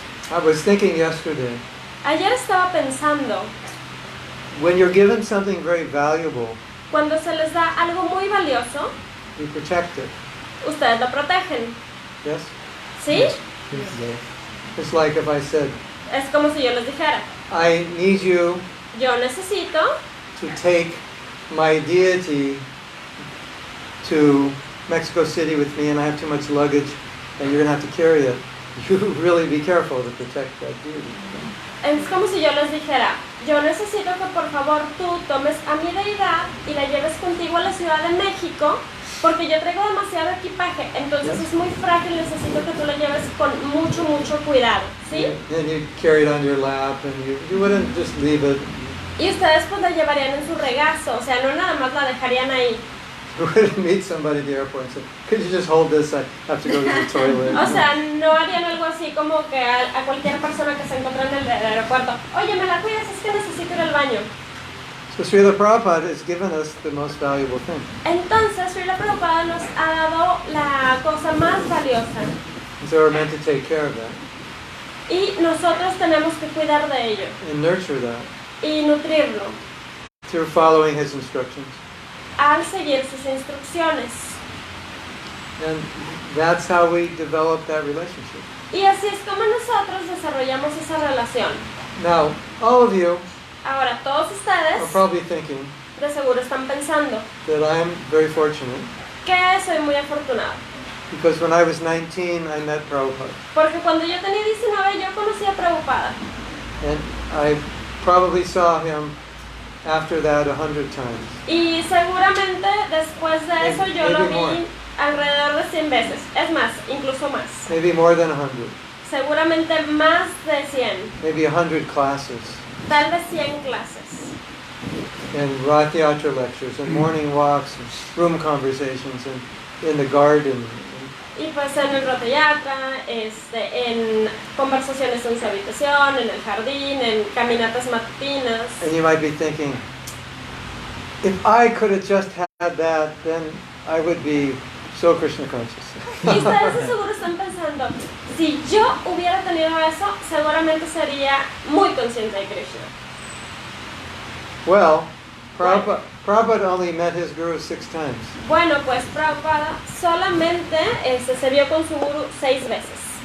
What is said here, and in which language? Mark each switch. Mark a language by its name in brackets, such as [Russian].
[English] I was thinking yesterday, [Spanish] Ayer estaba pensando, [English] when you're given something very valuable, [Spanish] cuando se les da algo muy valioso, [English] you protect it. [Spanish] ustedes lo protegen. [English] Yes? [Spanish] ¿Sí? [English] It's like if I said, [Spanish] Es como si yo les dijera, [English] I need you [Spanish] yo necesito [English] to take my deity to Mexico City with me and I have too much luggage and you're going to have to carry it. You really be careful to protect that deity. [Spanish] Es como si yo les dijera, yo necesito que por favor tú tomes a mi deidad y la lleves contigo a la Ciudad de México, porque yo traigo demasiado equipaje, entonces es muy frágil, necesito que tú la lleves con mucho, mucho cuidado, ¿sí? [English] And you carry it on your lap and you wouldn't just leave it. [Spanish] Y ustedes pues la llevarían en su regazo, o sea, no nada más la dejarían ahí. [English] You wouldn't meet somebody at the airport and say, could you just hold this, I have to go to the toilet. [Spanish] O sea, no harían algo así como que a cualquier persona que se encuentra en el aeropuerto, oye, ¿me la cuidas? Es que necesito ir al baño. [English] So Srila Prabhupada has given us the most valuable thing. [Spanish] Entonces, Srila Prabhupada nos ha dado la cosa más valiosa. [English] And so we're meant to take care of that [Spanish] Y nosotros tenemos que cuidar de ello [English] and nurture that [Spanish] y nutrirlo [English] through following his instructions. [Spanish] al seguir sus instrucciones. [English] And that's how we develop that relationship. [Spanish] Y así es como nosotros desarrollamos esa relación. [English] Now, all of you [Spanish] Ahora, todos ustedes [English] are probably thinking [Spanish] de seguro están pensando [English] that I'm very fortunate [Spanish] que soy muy afortunado. [English] because when I was 19, I met Prabhupada. [Spanish] Porque cuando yo tenía 19 yo conocí a Prabhupada. [English] And I probably saw him after that 100 times. [Spanish] Y seguramente después de eso yo lo [English] Maybe more. [Spanish] vi alrededor de 100 veces. Es más, incluso más. [English] Maybe more than 100. [Spanish] Seguramente más de 100. [English] Maybe 100 classes. [Spanish] Tal vez 100 clases. [English] And Rathayatra lectures and morning walks and room conversations and in the garden. [Spanish] Y pues en el Ratayatra, en conversaciones en su habitación, en el jardín, en caminatas matutinas. [English] And you might be thinking, if I could have just had that, then I would be so Krishna conscious. [Spanish] Y ustedes de seguro están pensando, si yo hubiera tenido eso, seguramente sería muy consciente de Krishna. [English] Well, Prabhupada only met his guru 6 times. [Spanish] Bueno, pues Prabhupada solamente se vio con su guru 6 veces.